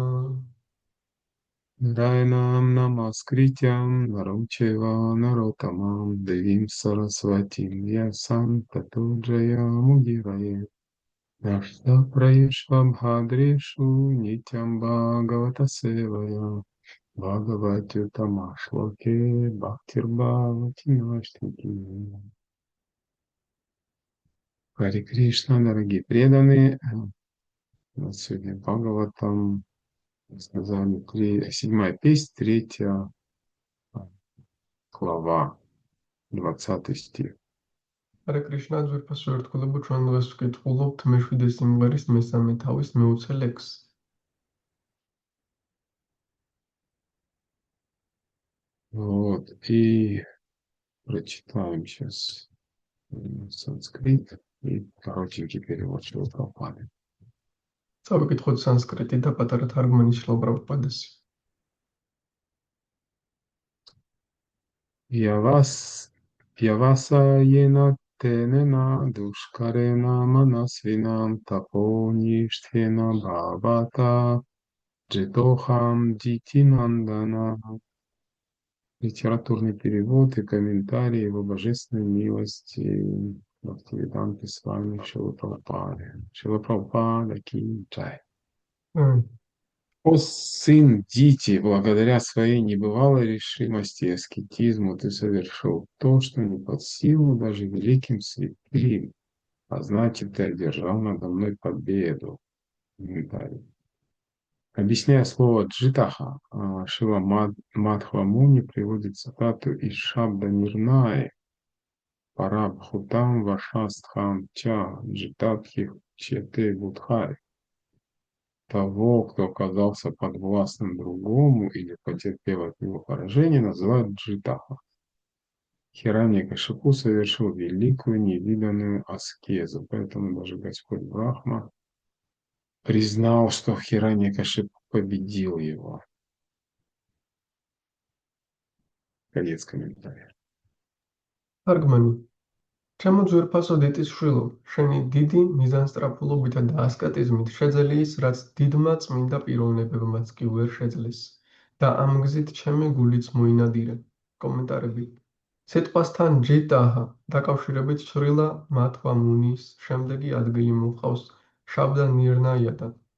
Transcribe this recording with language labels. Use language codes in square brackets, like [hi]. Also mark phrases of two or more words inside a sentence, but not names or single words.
[sa] नारायणं नमस्कृत्यं नरं चैव नरोत्तमं देवीं सरस्वतीं व्यासं ततो जयमुदीरये। नष्टप्रयेष्वभाद्रेषु नित्यं भागवत सेवया भगवत्युत्तम श्लोके भक्तिर्भवति नैष्ठिकी. हरे कृष्ण, [ru] дорогие преданные. У нас сегодня Бхагаватам, сказали, седьмая песня, третья глава, 20 стих. [sa] हरे कृष्ण [ka] ძვირფასო ერთგულებო, ჩვენ დღეს ვკითხულობთ მეშვიდე სიმღერის მესამე თავის მეოცე ლექსს. [ru] Вот, и прочитаем сейчас санскрит и коротенький перевод Шрилы Прабхупады. [ka] წავიკითხოთ სანსკრიტი და პატარა თარგმანი შრილა პრაბჰუპადეს. [sa] व्यव, व्यवसायेन तेऽनेन दुष्करेण मनस्विनां तपोनिष्ठेन भवता जितोऽहं दितिनन्दन. [ru] Литературный перевод и комментарии его божественной милости Бхактивиданты с вами Шрила Прабхупады. Шрила Прабхупада [hi] की जय. [ru] О сын Дити, благодаря своей небывалой решимости и аскетизму ты совершил то, что не под силу даже великим святым, а значит, ты одержал надо мной победу. Комментарий. Объясняя слово «джитаха», Шила Мадхва Муни приводит цитату из Шабда Нирнаи [sa] «पराभूतं वशस्थं च जितथिः चेते बुधैः». [ru] Того, кто оказался подвластным другому или потерпел от него поражение, называют джитаха. Хираньякашипу совершил великую невиданную аскезу, поэтому даже Господь Брахма признал, что Хираньякашипу победил его. Конец комментария. [ka] თარგმანი. ჩემო ძვირფასო დიტისშვილო, შენი დიდი მიზანსწრაფულობითა და ასკეტიზმით შეძლიეს, რაც დიდმა წმინდა პიროვნებებმაც კი ვერ შეძლეს და ამ გზით ჩემი გულიც მოინადირე. კომენტარები. სიტყვასთან ჯიტაჰა დაკავშირებით შრილა მათვა მუნის შემდეგი ადგილი მოჰყავს შაბდა ნირნაიადან.